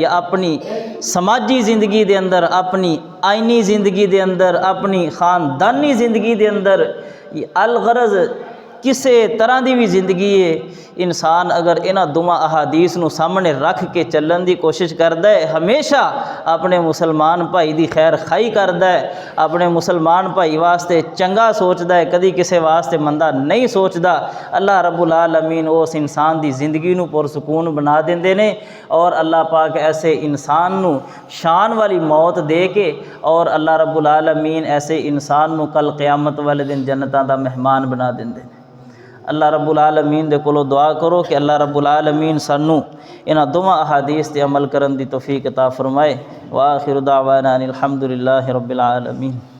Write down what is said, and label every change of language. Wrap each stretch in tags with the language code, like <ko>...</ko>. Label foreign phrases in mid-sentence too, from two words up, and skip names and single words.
<pa>یا اپنی سماجی زندگی دے اندر، اپنی آئینی زندگی دے اندر، اپنی خاندانی زندگی دے اندر، الغرض کسے طرح دی بھی زندگی ہے، انسان اگر انہاں دونوں احادیث نو سامنے رکھ کے چلن دی کوشش کردا ہے، ہمیشہ اپنے مسلمان بھائی دی خیر خائی کردا ہے، اپنے مسلمان بھائی واسطے چنگا سوچدا ہے، کدی کسے واسطے مندہ نہیں سوچدا، اللہ رب العالمین اس انسان دی زندگی نو پرسکون بنا دیندے نے، اور اللہ پاک ایسے انسان نو شان والی موت دے کے، اور اللہ رب العالمین ایسے انسان نو کل قیامت والے دن جنتاں دا مہمان بنا دیندے نے۔ اللہ رب العالمین دے کولو دعا کرو کہ اللہ رب العالمین سانو انہاں دونوں احادیث تے عمل کرن دی توفیق عطا فرمائے۔</pa> <ar>وآخر دعوانا ان الحمد للہ رب العالمین۔</ar>